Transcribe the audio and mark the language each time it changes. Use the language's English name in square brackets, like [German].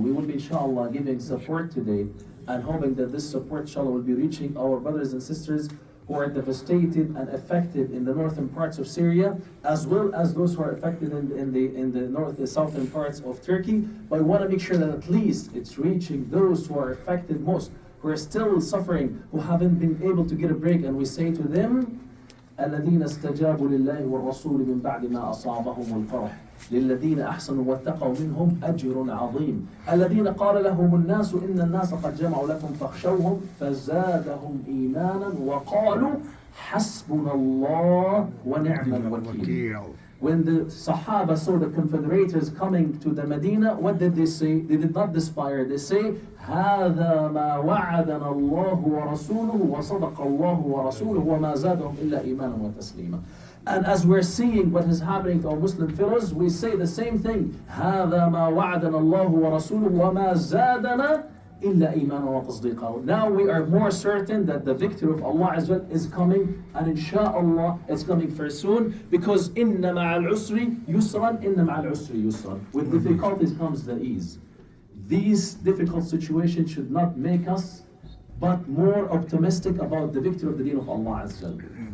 [English] We will be, inshallah, giving support today and hoping that this support, inshallah, will be reaching our brothers and sisters who are devastated and affected in the northern parts of Syria, as well as those who are affected in the southern parts of Turkey. But we want to make sure that at least it's reaching those who are affected most, who are still suffering, who haven't been able to get a break. And we say to them, [Arabic] الذين استجابوا لله والرسول من بعد ما أصابهم القرح للذين أحسنوا واتقوا منهم أجر عظيم الذين قال لهم الناس إن الناس قد جمعوا لكم فاخشوهم فزادهم إيمانا وقالوا حسبنا الله ونعم الوكيل. [English] When the Sahaba saw the Confederators coming to the Medina, what did they say? They did not despair. They say, [Arabic] هذا ما وعدنا الله ورسوله وصدق الله ورسوله وما زادهم إلا إيمانا وتسليما. [English] And as we're seeing what is happening to our Muslim fellows, we say the same thing. [Arabic] هذا ما وعدنا الله ورسوله وما زادنا إلا إيمانا وتصديقا. [English] Now we are more certain that the victory of Allah Azza wa Jal is coming, and inshaAllah it's coming very soon, because [Arabic] إن مع العسر يسرا [English] إن مع العسر يسرا. With difficulties comes the ease. These difficult situations should not make us but more optimistic about the victory of the deen of Allah Azza wa Jal.